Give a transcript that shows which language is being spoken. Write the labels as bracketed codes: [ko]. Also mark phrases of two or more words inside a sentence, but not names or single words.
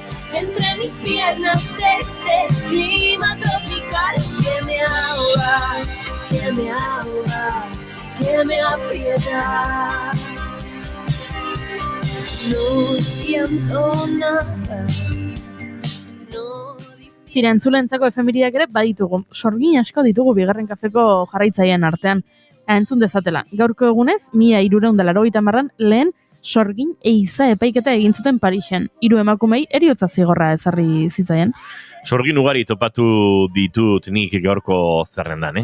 [es] Entre mis piernas este clima tropical que me ahoga, que me ahoga, que me aprieta. No siento nada. No [eu] Tira, entzulentzako efemeridak ere baditugu. Sorgin asko ditugu bigarren kafeko jarraitzaileen artean. Entzun dezatela. Gaurko egunez, 1380an lehen sorgin eiza epaiketa egin zuten Parisen. 3 emakumei heriotza zigorra ezarri zitzaien. Sorgin ugari topatu ditut nik gaurko zerrendan.